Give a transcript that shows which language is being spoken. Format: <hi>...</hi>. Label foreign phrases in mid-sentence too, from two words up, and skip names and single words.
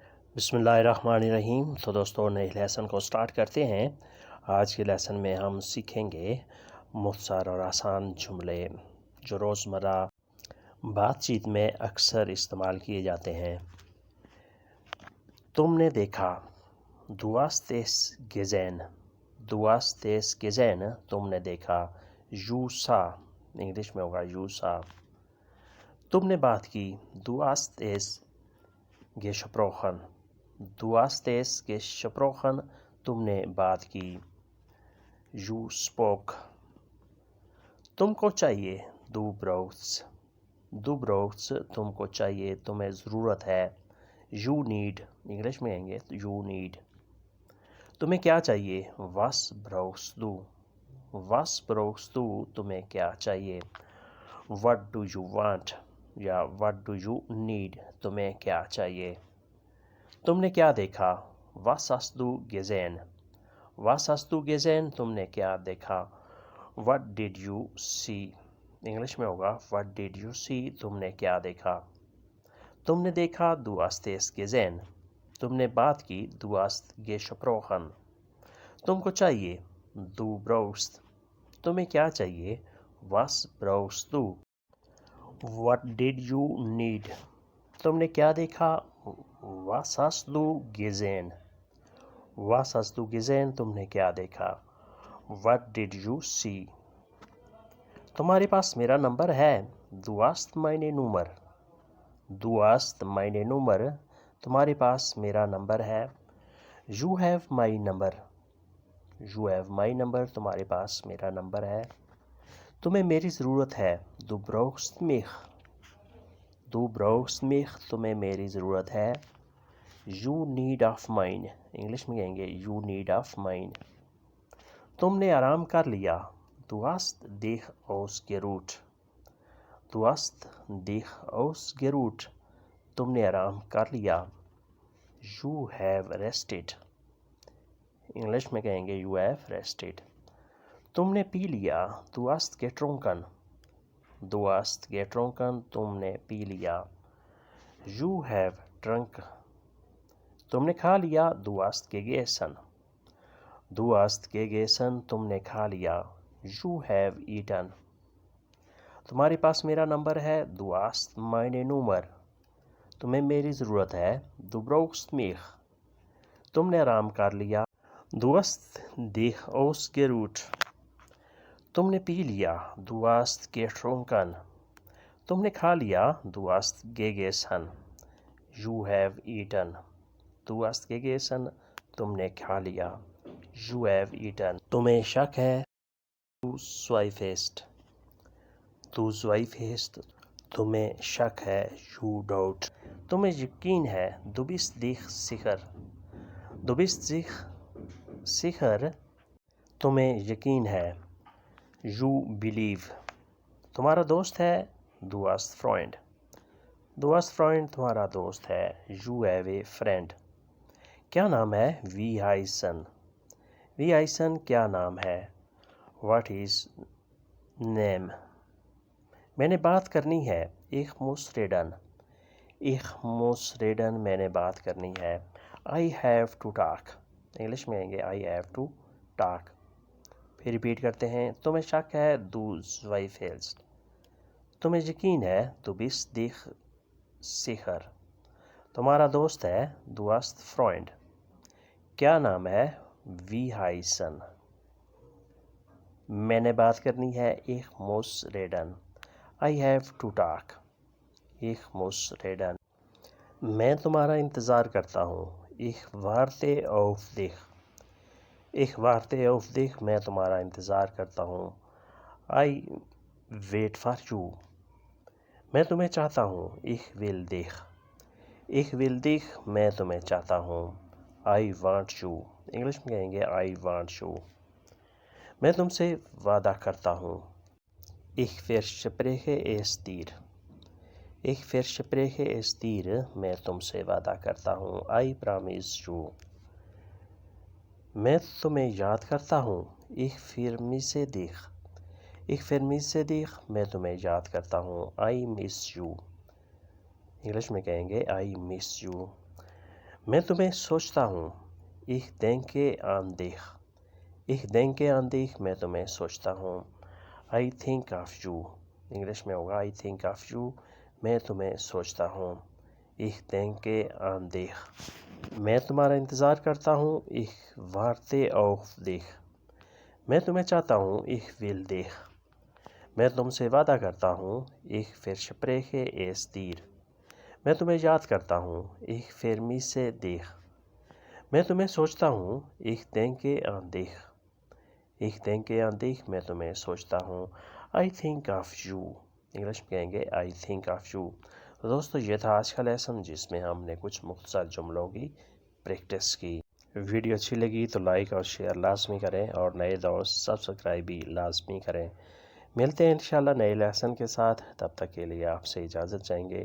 <ar>بسم اللہ الرحمن الرحیم۔</ar> <ur>تو دوستوں، نئے لیسن کو سٹارٹ کرتے ہیں۔ آج کے لیسن میں ہم سیکھیں گے مختصر اور آسان جملے جو روزمرہ بات چیت میں اکثر استعمال کیے جاتے ہیں۔ تم نے دیکھا،</ur> <de>du hast es gesehen، du hast es gesehen،</de> <ur>تم نے دیکھا،</ur> <en>you saw،</en> <ur>انگلش میں ہوگا</ur> <en>you saw۔</en> <ur>تم نے بات کی،</ur> <de>du hast es gesprochen، du hast es gesprochen،</de> <ur>تم نے بات کی،</ur> <en>you spoke۔</en> <ur>تم کو چاہیے،</ur> <de>du brauchst،</de> <ur>تم کو چاہیے، تمہیں ضرورت ہے،</ur> <en>you need،</en> <ur>انگلش میں کہیں گے</ur> <en>you need۔</en> <ur>تمہیں کیا چاہیے،</ur> <de>was brauchst du،</de> <ur>تمہیں کیا چاہیے،</ur> <en>what do you want یا what do you need،</en> <ur>تمہیں کیا چاہیے۔ تم نے کیا دیکھا،</ur> <de>was hast du gesehen،</de> <ur>تم نے کیا دیکھا،</ur> <en>what did you see،</en> <ur>انگلش میں ہوگا</ur> <en>what did you see،</en> <ur>تم نے کیا دیکھا۔ تم نے دیکھا،</ur> <de>du hast es gesehen،</de> <ur>تم نے بات کی،</ur> <de>du hast gesprochen۔</de> <ur>تم کو چاہیے،</ur> <de>du brauchst،</de> <ur>تمہیں کیا چاہیے،</ur> <de>was brauchst du۔</de> <en>what did you need،</en> <ur>تم نے کیا دیکھا،</ur> <de>was hast du gesehen،</de> <ur>تم نے کیا دیکھا،</ur> <en>what did you see۔</en> <ur>تمہارے پاس میرا نمبر ہے،</ur> <de>du hast meine Nummer،</de> <ur>تمہارے پاس میرا نمبر ہے،</ur> <en>you have my number،</en> <ur>تمہارے پاس میرا نمبر ہے۔ تمہیں میری ضرورت ہے،</ur> <de>du brauchst mich،</de> <ur>تمہیں میری ضرورت ہے،</ur> <en>you need of mine،</en> <ur>انگلش میں کہیں گے</ur> <en>you need of mine۔</en> <ur>تم نے آرام کر لیا،</ur> <de>du hast dich ausgeruht،</de> <ur>تم نے آرام کر لیا،</ur> <en>you have rested،</en> <ur>انگلش میں کہیں گے</ur> <en>you have rested۔</en> <ur>تم نے پی لیا،</ur> <de>du hast getrunken،</de> <ur>تم نے پی لیا،</ur> <en>you have drunk۔</en> <ur>تم نے کھا لیا،</ur> <de>du hast gegessen،</de> <ur>تم نے کھا لیا،</ur> <en>you have eaten۔</en> <ur>تمہارے پاس میرا نمبر ہے،</ur> <de>du hast meine Nummer،</de> <ur>تمہیں میری ضرورت ہے،</ur> <de>du brauchst mich۔</de> <ur>تم نے آرام کر لیا،</ur> <de>du hast dich ausgeruht۔</de> <ur>تم نے پی لیا،</ur> <de>du hast getrunken۔</de> <ur>تم نے کھا لیا،</ur> <de>du hast gegessen،</de> <en>you have eaten۔</en> <de>du hast gegessen،</de> <ur>تم نے کھا لیا،</ur> <en>you have eaten۔</en> <ur>تمہیں شک ہے،</ur> <de>du zweifelst،</de> <ur>تمہیں شک ہے،</ur> <en>you doubt۔</en> <ur>تمہیں یقین ہے،</ur> <de>du bist sicher،</de> <ur>تمہیں یقین ہے،</ur> <en>you believe۔</en> <ur>تمہارا دوست ہے،</ur> <de>du hast Freund،</de> <ur>تمہارا دوست ہے،</ur> <en>you have a friend۔</en> <ur>کیا نام ہے،</ur> <de>wie heißen،</de> <ur>کیا نام ہے،</ur> <en>what is name۔</en> <ur>میں نے بات کرنی ہے،</ur> <de>ich muss reden،</de> <ur>میں نے بات کرنی ہے،</ur> <en>I have to talk،</en> <ur>انگلش میں کہیں گے</ur> <en>I have to talk۔</en> <ur>پھر ریپیٹ کرتے ہیں، تمہیں شک ہے،</ur> <de>du zweifelst،</de> <ur>تمہیں یقین ہے،</ur> <de>du bist dich sicher۔</de> <ur>تمہارا دوست ہے،</ur> <de>du hast Freund۔</de> <ur>کیا نام ہے،</ur> <de>wie heißen۔</de> <ur>میں نے بات کرنی ہے،</ur> <de>ich muss reden،</de> <en>I have to talk،</en> <de>ich muss reden۔</de> <ur>میں تمہارا انتظار کرتا ہوں،</ur> <de>ich warte auf dich،</de> <ur>میں تمہارا انتظار کرتا ہوں،</ur> <en>I wait for you۔</en> <ur>میں تمہیں چاہتا ہوں،</ur> <de>ich will dich،</de> <ur>میں تمہیں چاہتا ہوں،</ur> <en>I want you،</en> <ur>انگلش میں کہیں گے</ur> <en>I want you۔</en> <ur>میں تم سے وعدہ کرتا ہوں،</ur> <de>ich verspreche es dir،</de> <ur>میں تم سے وعدہ کرتا ہوں،</ur> <en>I promise you۔</en> <ur>میں تمہیں یاد کرتا ہوں،</ur> <de>ich vermisse dich،</de> <ur>میں تمہیں یاد کرتا ہوں،</ur> <en>I miss you،</en> <ur>انگلش میں کہیں گے</ur> <en>I miss you۔</en> <ur>میں تمہیں سوچتا ہوں.</ur> <de>Ich denke an dich. Ich denke an dich.</de> <ur>میں تمہیں سوچتا ہوں.</ur> <en>I think of you.</en> <ur>انگلش میں ہوگا</ur> <en>I think of you.</en> <ur>میں تمہیں سوچتا ہوں.</ur> <de>Ich denke an dich.</de> <ur>میں تمہارا انتظار کرتا ہوں.</ur> <de>Ich warte auf dich.</de> <ur>میں تمہیں چاہتا ہوں.</ur> <de>Ich will dich.</de> <ur>میں تم سے وعدہ کرتا ہوں.</ur> <de>Ich verspreche es dir.</de> <ur>میں تمہیں یاد کرتا ہوں.</ur> <de>Ich vermisse dich.</de> <ur>میں تمہیں سوچتا ہوں.</ur> <de>Ich denke an dich. Ich denke an dich.</de> <ur>میں تمہیں سوچتا ہوں.</ur> <en>I think of you.</en> <ur>انگلش میں کہیں گے</ur> <en>I think of you.</en> <ur>تو دوستو یہ تھا آج کا لیسن جس میں ہم نے کچھ مختصر جملوں کی پریکٹس کی. ویڈیو اچھی لگی تو لائک اور شیئر لازمی کریں اور نئے دوست سبسکرائب بھی لازمی کریں. ملتے ہیں انشاءاللہ نئے لیسن کے ساتھ. تب تک کے لیے آپ سے اجازت چاہیں گے.</ur>